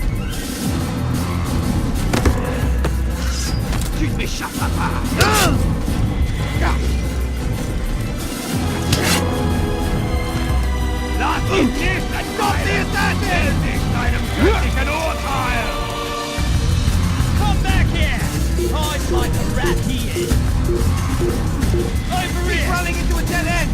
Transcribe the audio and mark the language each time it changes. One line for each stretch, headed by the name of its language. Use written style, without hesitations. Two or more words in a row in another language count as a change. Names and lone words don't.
French: Tu ne m'échapperas pas!
German: Lass ihn nicht!
English: Stopp the assassin!
German: Nicht einem göttlichen Urteil!
English: Come back here! Hides like a rat he is! Over here! He's running into a dead end!